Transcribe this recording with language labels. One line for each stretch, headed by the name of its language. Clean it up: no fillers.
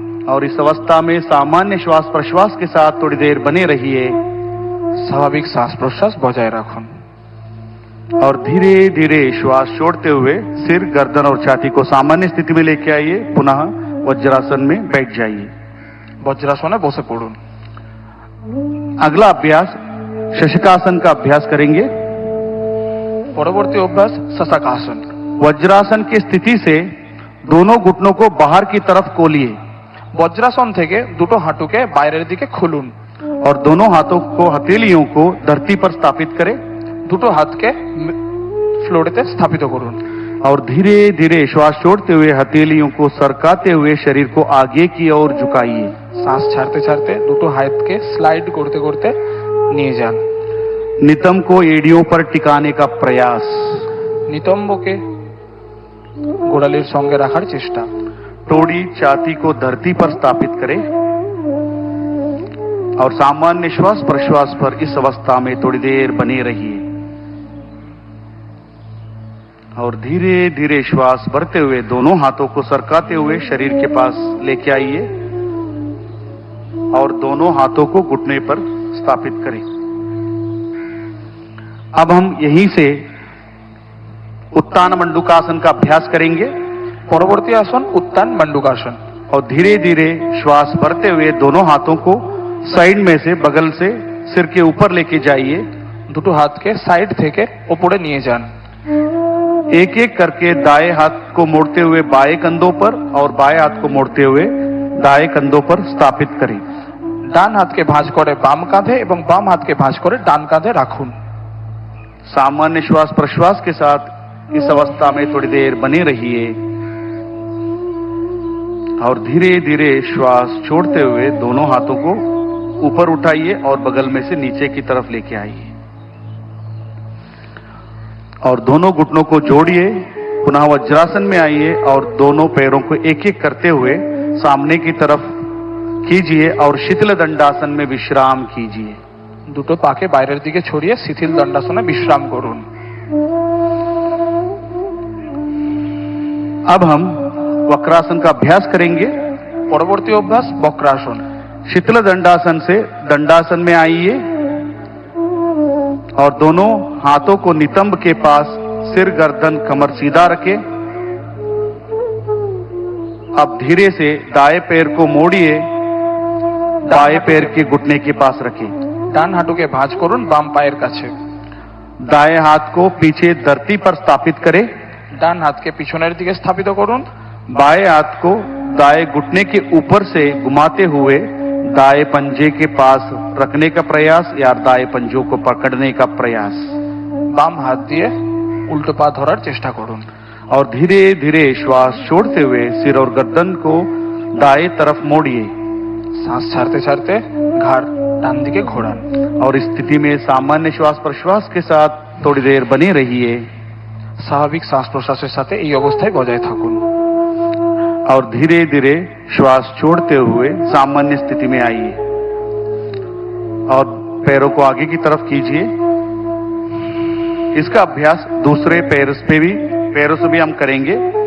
Hindi: और इस अवस्था में सामान्य श्वास प्रश्वास के साथ थोड़ी देर बने रहिए
Bangla: স্বাভাবিক শ্বাস প্রশ্বাস বজায় রাখুন
Hindi: और धीरे धीरे श्वास छोड़ते हुए सिर गर्दन और छाती को सामान्य स्थिति में लेके आइए। पुनः वज्रासन में बैठ जाइए।
Bangla: বজ্রাসনে বসে পড়ুন।
Hindi: अगला अभ्यास शशकासन का अभ्यास करेंगे।
Bangla: পরবর্তী অভ্যাস শশাকাসন।
Hindi: वज्रासन की स्थिति से दोनों घुटनों को बाहर की तरफ खोलिए
Bangla: বজ্রাসন থেকে দুটো হাঁটুকে বাইরের দিকে খুলুন
Hindi: और दोनों हाथों को हथेलियों को धरती पर स्थापित करें
Bangla: দুটো হাতকে ফ্লোরেতে স্থাপিত করুন
Hindi: और धीरे धीरे श्वास छोड़ते हुए हथेलियों को सरकाते हुए शरीर को आगे की ओर झुकाइए।
Bangla: শ্বাস ছাড়তে ছাড়তে দুটো হাতকে স্লাইড করতে করতে নিয়ে যান।
Hindi: नितंब को एड़ियों पर टिकाने का प्रयास।
Bangla: নিতম্বকে গোড়ালির সঙ্গে রাখার চেষ্টা।
Hindi: टोड़ी छाती को धरती पर स्थापित करें और सामान्य श्वास प्रश्वास पर इस अवस्था में थोड़ी देर बने रहिए और धीरे धीरे श्वास भरते हुए दोनों हाथों को सरकाते हुए शरीर के पास लेके आइए और दोनों हाथों को घुटने पर स्थापित करें। अब हम यहीं से उत्तान मंडूकासन का अभ्यास करेंगे।
Bangla: পরবর্তী আসন উত্তান মণ্ডূকাসন।
Hindi: और धीरे धीरे श्वास भरते हुए दोनों हाथों को साइड में से बगल से सिर के ऊपर लेके जाइए।
Bangla: দুটো হাতকে সাইড থেকে উপরে নিয়ে যান।
Hindi: एक एक करके दाएं हाथ को मोड़ते हुए बाएं कंधों पर और बाएं हाथ को मोड़ते हुए दाएं कंधों पर स्थापित करें।
Bangla: ডান হাতকে ভাঁজ করে বাম কাঁধে এবং বাম হাতকে ভাঁজ করে ডান কাঁধে রাখুন।
Hindi: सामान्य श्वास प्रश्वास के साथ इस अवस्था में थोड़ी देर बने रहिए और धीरे धीरे श्वास छोड़ते हुए दोनों हाथों को ऊपर उठाइए और बगल में से नीचे की तरफ लेके आइए और दोनों घुटनों को जोड़िए। पुनः वज्रासन में आइए और दोनों पैरों को एक एक करते हुए सामने की तरफ कीजिए और शिथिल दंडासन में विश्राम कीजिए।
Bangla: দুটো পাকে বাইরের দিকে ছড়িয়ে শিথিল দণ্ডাসনে বিশ্রাম করুন।
Hindi: अब हम वक्रासन का अभ्यास करेंगे।
Bangla: পরবর্তী অভ্যাস বক্রাসন।
Hindi: शिथिल दंडासन से दंडासन में आइए और दोनों हाथों को नितंब के पास सिर गर्दन कमर सीधा रखें। अब धीरे से दाएं पैर को मोड़िए, बाएं पैर के घुटने के पास रखें।
Bangla: ডান হাঁটুকে ভাঁজ করুন বাম পায়ের কাছে।
Hindi: दाएं हाथ को पीछे धरती पर स्थापित करें।
Bangla: ডান হাতকে পিছনের দিকে স্থাপিত করুন।
Hindi: बाएं हाथ को दाएं घुटने के ऊपर से घुमाते हुए दाएं पंजे के पास रखने का प्रयास या दाएं पंजों को पकड़ने का प्रयास।
Bangla: বাম হাত দিয়ে উল্টো পা ধরার চেষ্টা করুন।
Hindi: और धीरे धीरे श्वास छोड़ते हुए सिर और गर्दन को दाएं तरफ मोड़िए।
Bangla: শ্বাস ছাড়তে ছাড়তে ঘাড় ডান দিকে ঘোরান।
Hindi: और इस स्थिति में सामान्य श्वास प्रश्वास के साथ थोड़ी देर बने रहिए।
Bangla: স্বাভাবিক শ্বাস প্রশ্বাসের সাথে এই অবস্থায় বজায় থাকুন।
Hindi: और धीरे धीरे श्वास छोड़ते हुए सामान्य स्थिति में आइए और पैरों को आगे की तरफ कीजिए। इसका अभ्यास दूसरे पैरों से भी हम करेंगे।